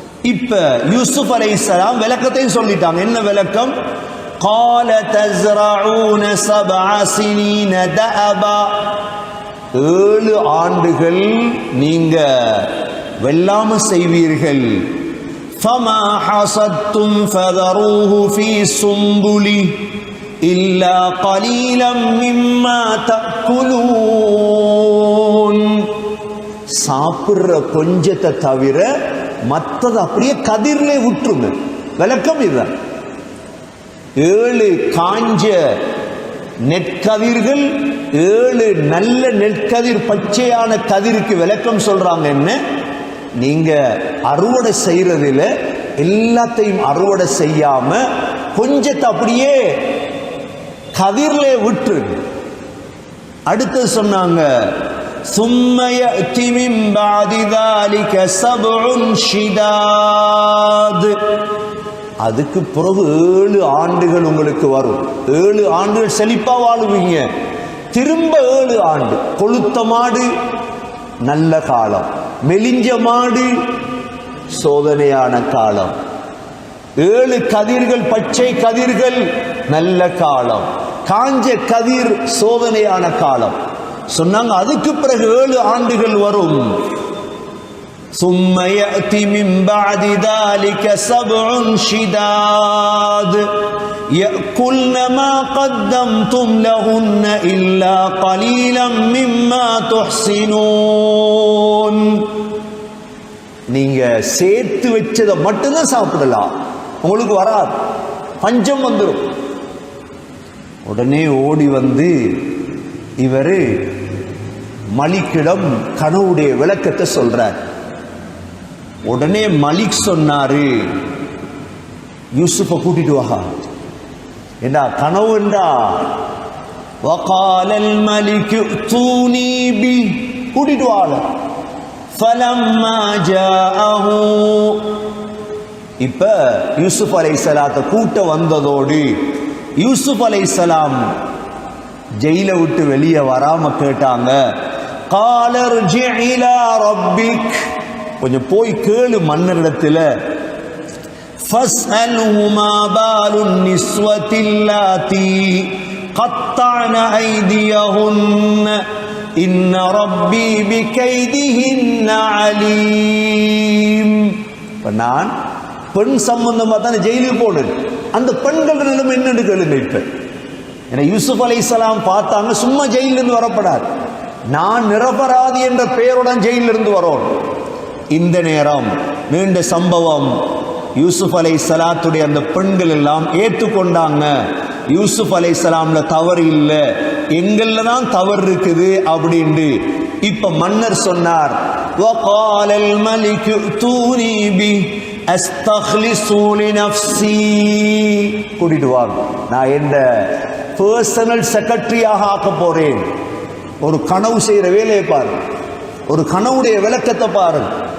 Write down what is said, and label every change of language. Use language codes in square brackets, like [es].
[ta] இப்ப யூசுப் அலைஹிஸ்ஸலாம் விளக்கத்தையும் சொல்லிட்டாங்க. என்ன விளக்கம்? [ar] قال تزرعون 7 سنين دأبا, [ta] 7 ஆண்டுகள் நீங்க வெள்ளாம செய்வீர்கள். [ar] فما حصدتم فذروه في سنبله إلا قليلا مما تأكلون. [ta] சாப்பிடுற கொஞ்சத்தை தவிர மற்றது அப்படியே கதிர்ல விட்டுருங்க. விளக்கம் இதுதான். 7 காஞ்ச நெற்கதிர்கள், 7 நல்ல நெற்கதிர், பச்சையான கதிருக்கு விளக்கம் சொல்றாங்க. என்ன, நீங்க அறுவடை செய்யறதுல எல்லாத்தையும் அறுவடை செய்யாம கொஞ்சத்தை அப்படியே கதிர்ல விட்டுருங்க. அடுத்து சொன்னாங்க, [ar] ثم يأتي من بعد ذلك 7 شداد. [ta] அதுக்கு பிறகு 7 ஆண்டுகள் உங்களுக்கு வரும். 7 ஆண்டுகள் செழிப்பா வாழுவீங்க. திரும்ப 7 ஆண்டு கொளுத்த மாடு நல்ல காலம், மெலிஞ்ச மாடு சோதனையான காலம், 7 கதிர்கள், பச்சை கதிர்கள் நல்ல காலம், காஞ்ச கதிர் சோதனையான காலம் சொன்னாங்க. அதுக்கு பிறகு 7 ஆண்டுகள் வரும். [ar] ثم يأتي من بعد ذلك 7 شداد يأكلن ما قدمتم لهن إلا قليلا مما تحسنون. [ta] நீங்க சேர்த்து வச்சதை மட்டும்தான் சாப்பிடலாம், உங்களுக்கு வராது, பஞ்சம் வந்துடும். உடனே ஓடி வந்து இவரு மலிக்கிடம் கனவுடைய விளக்கத்தை சொல்றார். உடனே மலிக் சொன்னாரு, யூசுஃப கூட்டிட்டு வா. என்ன கனவு என்றா, [ar] வகாலல் மலிக் தூனி பி, [ta] கூட்டிட்டு வாழ. [ar] ஃபலம்மா ஜாஅஹு, [ta] இப்ப யூசுப் அலைஹிஸ்ஸலாத்தை கூட்ட வந்ததோடு யூசுப் அலைஹிஸ்ஸலாம் ஜெயில விட்டு வெளியே வராம கேட்டாங்க, [ar] قال ارجع الى ربك, [ta] கொஞ்சம் போய் கேளு மன்னரிடத்துல. [ar] فاسأله ما بال النسوة اللاتي قطعن أيديهن إن ربي بكيدهن عليم. [ta] நான் பெண் சம்பந்தமா தான் ஜெயிலுக்கு போனேன், அந்த பெண்கள் நிலைமை என்னன்னு கேளுங்க. இப்ப ஏன்னா யூசுப் அலைஹிஸ்ஸலாம் பார்த்தாங்க, சும்மா ஜெயிலிருந்து வரப்படாது, நான் நிரபராதி என்ற பெயருடன் ஜெயிலிருந்து வரோம். இந்த நேரம் நீண்ட சம்பவம், யூசுப் அலைஹிஸ்ஸலாத்துடைய அந்த பெண்கள் எல்லாம் ஏற்றுக்கொண்டாங்க. யூசுப் அலைஹிஸ்ஸலாம்ல தவறு இல்லை, எங்கள்ல தான் தவறு இருக்குது அப்படின்ட்டு. இப்ப மன்னர் சொன்னார், [ar] وَقَالَ الْمَلِكُ ائْتُونِي بِهِ أَسْتَخْلِصُهُ لِنَفْسِي. [ta] கூட்டிட்டு வாங்க, நான் என்ன பர்சனல் செக்ரட்டரியாக ஆக்க போறேன். ஒரு கனவு செய்யற வேலையை பாருங்க, ஒரு கனவுடைய விளக்கத்தை பாருங்க.